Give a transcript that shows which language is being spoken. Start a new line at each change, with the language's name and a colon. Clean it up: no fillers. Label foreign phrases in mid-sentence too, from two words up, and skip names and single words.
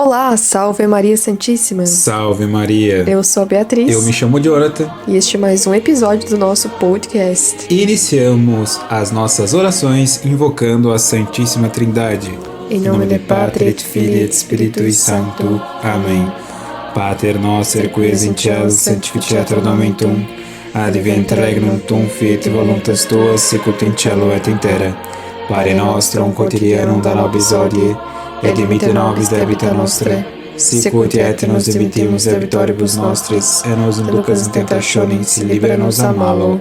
Portuguese: Olá, salve Maria Santíssima. Salve Maria. Eu sou a Beatriz. Eu me chamo Jonathan. E este é mais um episódio do nosso podcast. Iniciamos as nossas orações invocando a Santíssima Trindade. Em nome de
Latin: Pátria et Filii et Spiritui Sancto.
Portuguese: Amém.
Latin: Pater noster, qui es in cielo, sanctificetur nomen tuum. Advent regnum tuum, fiat voluntas tua, sicut in cielo et in terra. Pane nostrum quotidianum da nobis hodie, et dimitte nobis debita nostra, sicut et nos dimittimus debitoribus nostris, et nos inducas in tentationis, libera-nos a malo.